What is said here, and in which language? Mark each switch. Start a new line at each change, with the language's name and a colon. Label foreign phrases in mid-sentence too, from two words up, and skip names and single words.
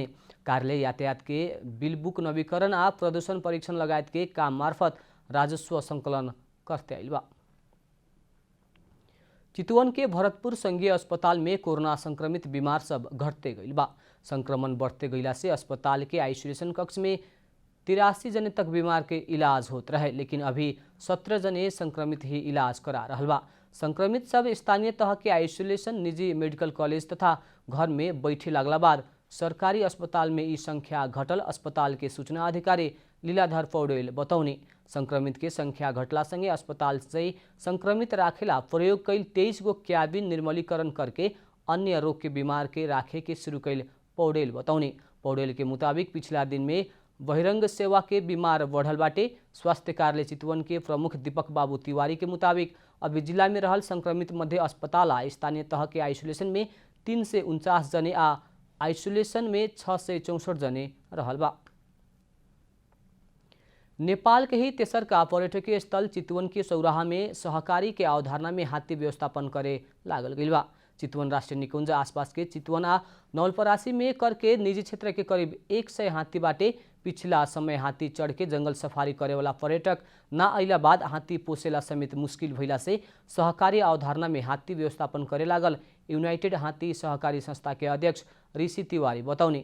Bhojpuri: कार्यालय यातायात के बिल बुक नवीकरण आ प्रदूषण परीक्षण लगायत के काम मार्फत राजस्व संकलन करते आइल बा। चितवन के भरतपुर संघीय अस्पताल में कोरोना संक्रमित बीमार सब घटते गइल बा। संक्रमण बढ़ते गइला से अस्पताल के आइसोलेशन कक्ष में 83 जने तक बीमार के इलाज होत रहे, लेकिन अभी 17 जने संक्रमित ही इलाज करा रहल बा। संक्रमित सब स्थानीय तह के आइसोलेशन निजी मेडिकल कॉलेज तथा घर में बैठे लागला बाद सरकारी अस्पताल में ई संख्या घटल अस्पताल के सूचना अधिकारी लीलाधर पौडेल बतौने। संक्रमित के संख्या घटला संगे अस्पताल से संक्रमित राखेला प्रयोग कैल 23 गो क्याबिन निर्मलीकरण करके अन्य रोग के बीमार के राखे के शुरू कैल पौडेल बतौने। पौडेल के मुताबिक पिछला दिन में बहिरंग सेवा के बीमार बढ़ल बाटे। स्वास्थ्य कार्यालय चितवन के प्रमुख दीपक बाबू तिवारी के मुताबिक अभी जिला में रहल संक्रमित मध्य अस्पताल आ स्थानीय तह के आइसोलेशन में 349 जने आ आइसोलेशन में 664 जने रहल बा। नेपाल के ही तेसर का पर्यटकीय स्थल चितवन के सौराहा में सहकारी के अवधारणा में हाथी व्यवस्थापन करे लागल गइल बा। चितवन राष्ट्रीय निकुंज आसपास के चितवन आ नवलपरासी में करके निजी क्षेत्र के करीब 100 हाथी बाटे पिछला समय हाथी चढ़ के जंगल सफारी करे वाला पर्यटक ना अइला बाद हाथी पोसेला समेत मुश्किल भइला से सहकारी अवधारणा में हाथी व्यवस्थापन करे लागल यूनाइटेड हाथी सहकारी संस्था के अध्यक्ष ऋषि तिवारी बताउने।